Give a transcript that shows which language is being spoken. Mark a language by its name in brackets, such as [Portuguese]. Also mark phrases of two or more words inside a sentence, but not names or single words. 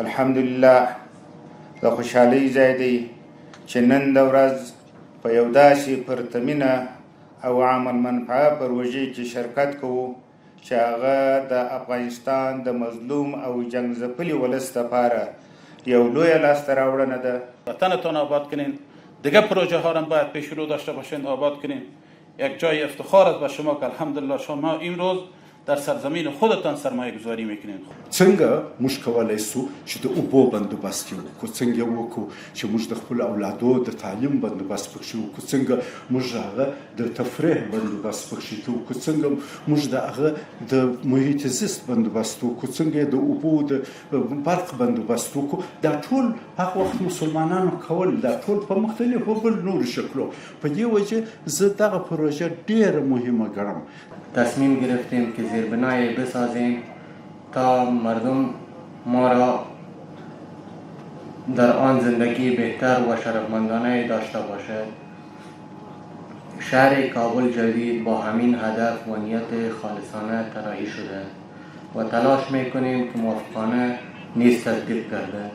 [Pashto] الحمدلله د خوشحالۍ ځای دی چې نن د ورځ په یو داسې پرتمینه او عام المنفعه پروژې کې شرکت کوو چې هغه د افغانستان د مظلوم او جنگ ځپلي ولس لپاره یو لویه لاسته راوړنه ده. [Persian] وطنتان آباد کنین، دیگه پروژه ها را باید پیش رو داشته باشین، آباد کنین. یک جای افتخار است به شما که الحمدلله شما امروز در سرزمین خودتان سرمایه گذاری میکنین. [Pashto] څنګه موږ کولی سو چې د اوبو بندوبست وکړو، څنګه وکړو چې موږ د خپل اولادو د تعلیم بندوبست پکښې وکړو، څنګه موږ هغه د تفریح بندوبست پکښې وکړو، څنګه موږ د هغه د محیط زیست بندوبست وکړو، څنګه د اوبو د برق بندوبست وکړو. دا ټول هغه وخت مسلمانانو کول، دا ټول په مختلفو بل نورو شکلو. په دې وجه زه دغه پروژه ډېره مهمه ګڼم. [Persian] تصمیم گرفتیم که زیربنای بسازیم تا مردم ما را در آن زندگی بهتر و شرفمندانه داشته باشد. شهر کابل جدید با همین هدف و نیت خالصانه طراحی شده و تلاش میکنیم که موافقانه نیز تطبیق گردد.